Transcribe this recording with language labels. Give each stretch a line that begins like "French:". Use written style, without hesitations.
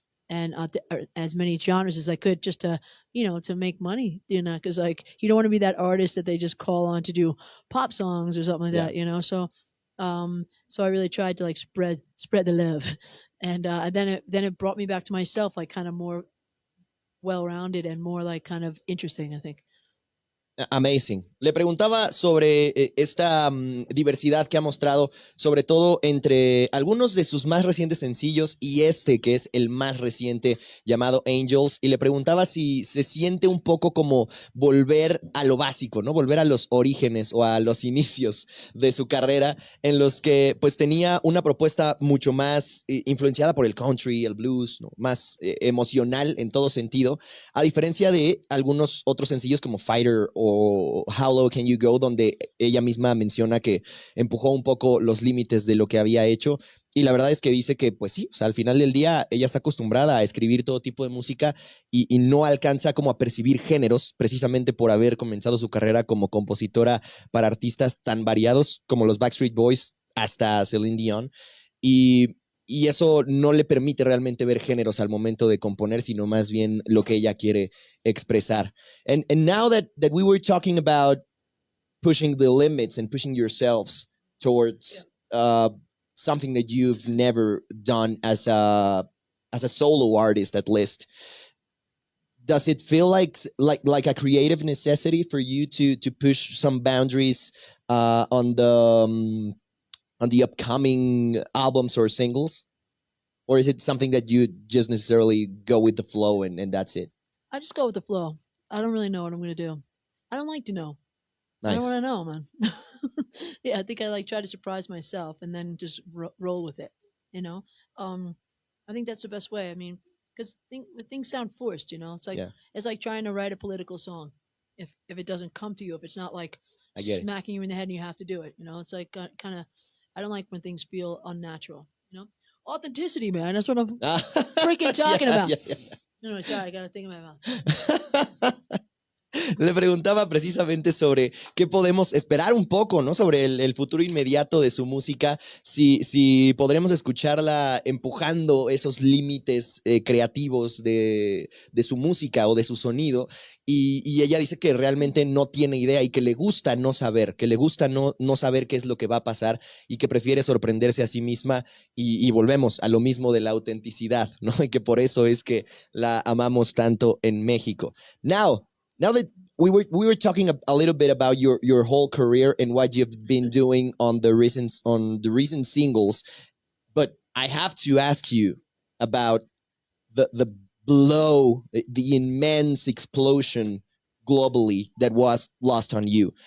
English: And as many genres as I could, just to to make money, because like you don't want to be that artist that they just call on to do pop songs or something like yeah. that. So I really tried to like spread the love, and then it brought me back to myself, like kind of more well rounded and more like kind of interesting, I think. Amazing.
Spanish: Le preguntaba sobre esta diversidad que ha mostrado, sobre todo entre algunos de sus más recientes sencillos y este que es el más reciente llamado Angels, y le preguntaba si se siente un poco como volver a lo básico, ¿no? Volver a los orígenes o a los inicios de su carrera, en los que pues tenía una propuesta mucho más influenciada por el country, el blues, ¿no? Más emocional en todo sentido, a diferencia de algunos otros sencillos como Fighter o How Low Can You Go, donde ella misma menciona que empujó un poco los límites de lo que había hecho. Y la verdad es que dice que, pues sí, o sea, al final del día ella está acostumbrada a escribir todo tipo de música y no alcanza como a percibir géneros, precisamente por haber comenzado su carrera como compositora para artistas tan variados como los Backstreet Boys hasta Celine Dion. Y y eso no le permite realmente ver géneros al momento de componer, sino más bien lo que ella quiere expresar.
English: And now that we were talking about pushing the limits and pushing yourselves towards something that you've never done as a solo artist, at least, does it feel like a creative necessity for you to push some boundaries on the upcoming albums or singles? Or is it something that you just necessarily go with the flow and that's it? I just go with the flow. I don't really know what I'm going to do. I don't like to know. I don't want to know, man. Yeah, I think I like try to surprise myself and then just roll with it. You know, I think that's the best way. I mean, because things sound forced. You know, Yeah, it's like trying to write a political song. If it doesn't come to you, if it's not like I get it. smacking you in the head and you have to do it. You know, it's like kind of. I don't like when things feel unnatural. You know, authenticity, man. That's what I'm freaking talking about. Yeah. Anyway, sorry, I got a thing in my mouth.
Spanish: Le preguntaba precisamente sobre qué podemos esperar un poco, ¿no? Sobre el futuro inmediato de su música, si podremos escucharla empujando esos límites creativos de su música o de su sonido, y ella dice que realmente no tiene idea y que le gusta no saber, que le gusta no saber qué es lo que va a pasar y que prefiere sorprenderse a sí misma y volvemos a lo mismo de la autenticidad, ¿no? Y que por eso es que la amamos tanto en México.
English: Now that we were talking a little bit about your whole career and what you've been doing on the recent singles, but I have to ask you about the blow, the immense explosion globally that was Lost on You.